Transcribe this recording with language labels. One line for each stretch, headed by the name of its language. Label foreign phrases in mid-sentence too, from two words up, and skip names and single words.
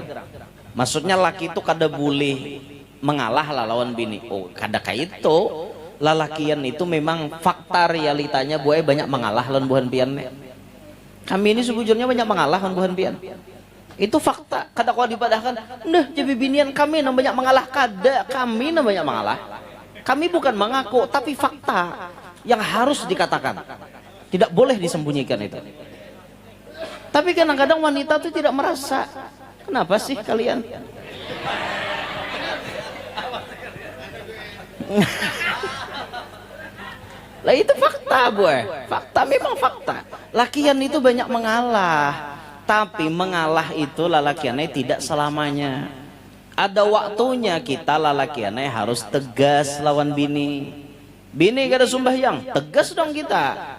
Banjar: Maksudnya laki itu kada boleh mengalah lah lawan bini. Oh, kada kayak itu. Lalakian itu memang fakta realitanya buaya banyak mengalah lawan buhan pian. Kami ini sebujurnya banyak mengalah lawan buhan pian. Itu fakta. Kada kau dipadahkan, "Nah, jadi binian kami yang banyak mengalah." Kada,
Indonesian: kami yang banyak mengalah. Kami bukan mengaku, tapi fakta yang harus dikatakan. Tidak boleh disembunyikan itu. Tapi kadang-kadang wanita itu tidak merasa. Kenapa sih kalian? Lah itu fakta, boy. Fakta memang fakta.
Banjar: Lakian itu banyak mengalah. Tapi mengalah itu lalakiannya tidak selamanya. Ada waktunya kita lalakiannya harus tegas lawan bini. Bini kada sembahyang, tegas dong kita.